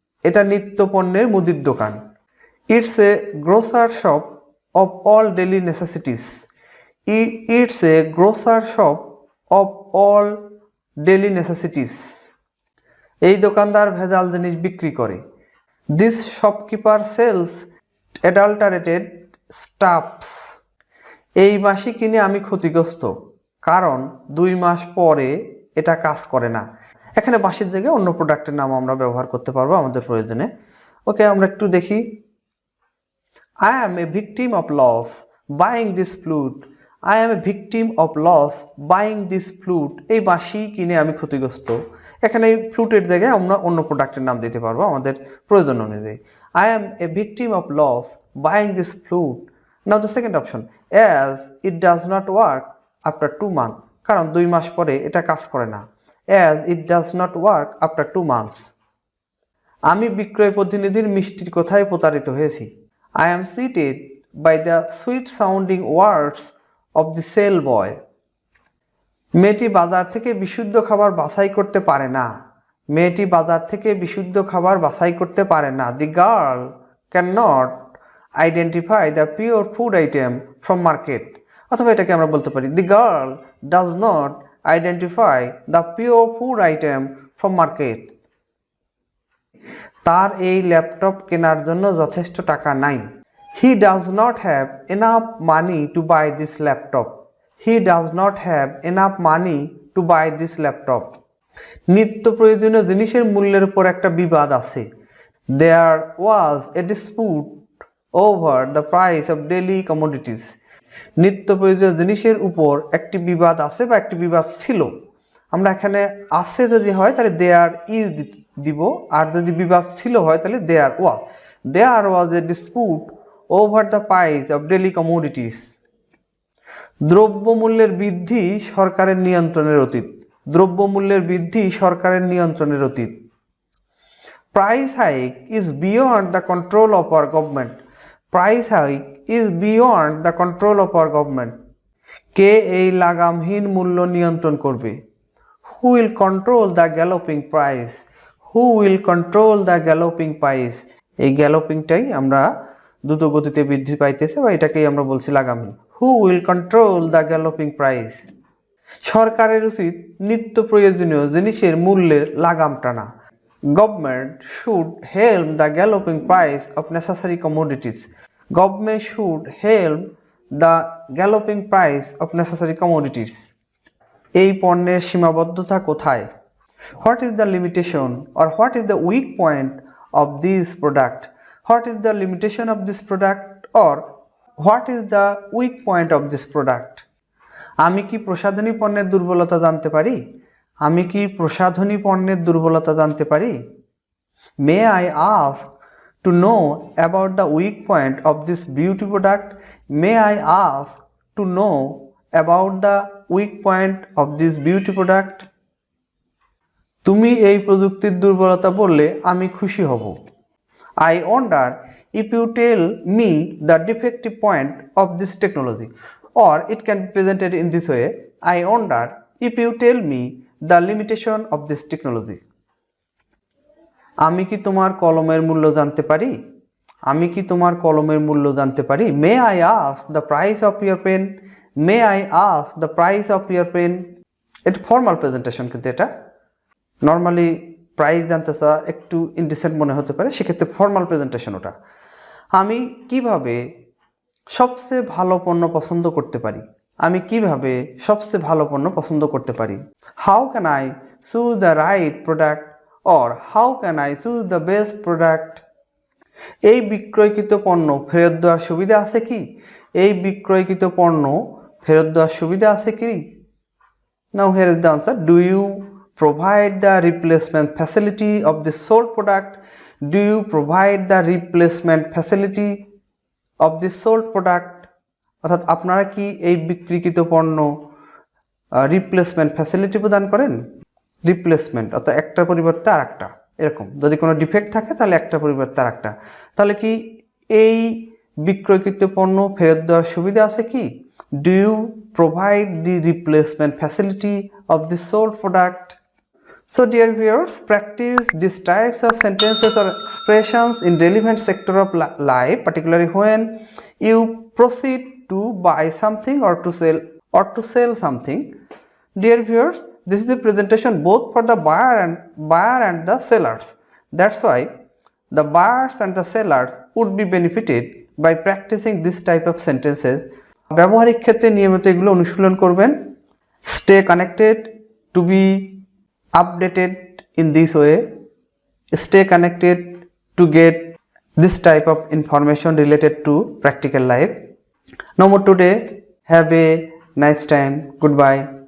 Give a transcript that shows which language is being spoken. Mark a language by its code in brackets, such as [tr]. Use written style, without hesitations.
[bn] এটা নিত্যপণ্যের মুদির দোকান। [en] It's a grocer shop of all daily necessities. It's a grocer shop of all daily necessities. [bn] এই দোকানদার ভেজাল জিনিস বিক্রি করে। [en] This shopkeeper sells adulterated stuffs. [bn] এই মাসি কিনে আমি ক্ষতিগ্রস্ত, কারণ 2 মাস পরে এটা কাজ করে না। এখানে বাঁশির জায়গায় অন্য প্রোডাক্টের নাম আমরা ব্যবহার করতে পারবো আমাদের প্রয়োজনে। ওকে, আমরা একটু দেখি। [en] I am a victim of loss buying this flute. I am a victim of loss buying this flute. [bn] এই বাঁশি কিনে আমি ক্ষতিগ্রস্ত। এখানে ফ্লুটের জায়গায় আমরা অন্য প্রোডাক্টের নাম দিতে পারবো আমাদের প্রয়োজন অনুযায়ী। [en] I am a victim of loss buying this flute. Now the second option, as it does not work after 2 months. [bn] কারণ 2 মাস পরে এটা কাজ করে না। [en] As it does not work after 2 months. [bn] আমি বিক্রয় প্রতিনিধির মিষ্টির কথায় প্রতারিত হয়েছি। [en] I am cheated by the sweet sounding words of the sale boy. [bn] মেয়েটি বাজার থেকে বিশুদ্ধ খাবার বাছাই করতে পারে না। মেয়েটি বাজার থেকে বিশুদ্ধ খাবার বাছাই করতে পারে না। [en] The girl cannot identify the pure food item from market. [bn] অথবা এটাকে আমরা বলতে পারি [en] the girl does not identify the pure food item from market. [bn] তার এই ল্যাপটপ কেনার জন্য যথেষ্ট টাকা নাই। [en] He does not have enough money to buy this laptop. He does not have enough money to buy this laptop. [bn] নিত্য প্রয়োজনীয় জিনিসের মূল্যের উপর একটা বিবাদ আছে। [en] There was a dispute over the price of daily commodities. [bn] নিত্য প্রয়োজনীয় জিনিসের উপর একটি বিবাদ আছে বা একটি বিবাদ ছিল। আমরা এখানে আছে যদি হয় তাহলে [en] there is [bn] দিব, আর যদি বিবাদ ছিল হয় তাহলে [en] there was. There was a dispute over the price of daily commodities. [bn] দ্রব্যমূল্যের বৃদ্ধি সরকারের নিয়ন্ত্রণের অতীত। দ্রব্যমূল্যের বৃদ্ধি সরকারের নিয়ন্ত্রণের অতীত। [en] Price hike is beyond the control of our government. Price hike is beyond the control of our government. [bn] কে এই লাগামহীন মূল্য নিয়ন্ত্রণ করবে? [en] Who will control the galloping price? Who will control the galloping price? [bn] এই গ্যালোপিংটাই আমরা দ্রুত গতিতে বৃদ্ধি পাইতেছে বা এটাকেই আমরা বলছি লাগামহীন। [en] Who will control the galloping price? [bn] সরকারের উচিত নিত্য প্রয়োজনীয় জিনিসের মূল্যের লাগাম টানা। [en] Government should help the galloping price of necessary commodities. Government should help the galloping price of necessary commodities. [bn] এই পণ্যের সীমাবদ্ধতা কোথায়? [en] What is the limitation or what is the weak point of this product? What is the limitation of this product or what is the weak point of this product? [bn] আমি কি প্রসাধনী পণ্যের দুর্বলতা জানতে পারি? আমি কি প্রসাধনী পণ্যের দুর্বলতা জানতে পারি? [en] May I ask to know about the weak point of this beauty product? May I ask to know about the weak point of this beauty product? [bn] তুমি এই প্রযুক্তির দুর্বলতা বললে আমি খুশি হব। [en] I wonder if you tell me the defective point of this technology, or it can be presented in this way. I wonder if you tell me the limitation of this technology. [bn] আমি কি তোমার কলমের মূল্য জানতে পারি? আমি কি তোমার কলমের মূল্য জানতে পারি? [en] May I ask the price of your pen? May I ask the price of your pen? [bn] এটা ফর্মাল প্রেজেন্টেশন, কিন্তু এটা নর্মালি প্রাইস জানতে চা একটু ইনডিসেন্ট মনে হতে পারে, সেক্ষেত্রে ফর্মাল প্রেজেন্টেশন ওটা। আমি কিভাবে সবচেয়ে ভালো পণ্য পছন্দ করতে পারি? আমি কিভাবে সবচেয়ে ভালো পণ্য পছন্দ করতে পারি? [en] How can I choose the right product or how can I choose the best product? [bn] এই বিক্রয়কৃত পণ্য ফেরত দেওয়ার সুবিধা আছে কি? এই বিক্রয়কৃত পণ্য ফেরত দেওয়ার সুবিধা আছে কি? [en] Now here is the answer. Do you provide the replacement facility of the sold product? Do you provide the replacement facility of the sold product? [bn] অর্থাৎ আপনারা কি এই বিক্রিকৃত পণ্য রিপ্লেসমেন্ট ফ্যাসিলিটি প্রদান করেন? রিপ্লেসমেন্ট, অর্থাৎ একটার পরিবর্তে আর একটা, এরকম যদি কোনো ডিফেক্ট থাকে তাহলে একটার পরিবর্তে আর একটা। তাহলে কি এই বিক্রয়কৃত পণ্য ফেরত দেওয়ার সুবিধা আছে কি? [en] Do you provide the replacement facility of the sold product? So dear viewers, practice these types of sentences or expressions in relevant sector of life, particularly when you proceed to buy something or to sell something. Dear viewers, this is the presentation both for the buyer and the sellers. That's why the buyers and the sellers would be benefited by practicing this type of sentences. [bn] ব্যবহারিক ক্ষেত্রে নিয়মিত এগুলো অনুশীলন করবেন। [en] Stay connected to be updated in this way. Stay connected to get this type of information related to practical life. No more today. Have a nice time. Goodbye.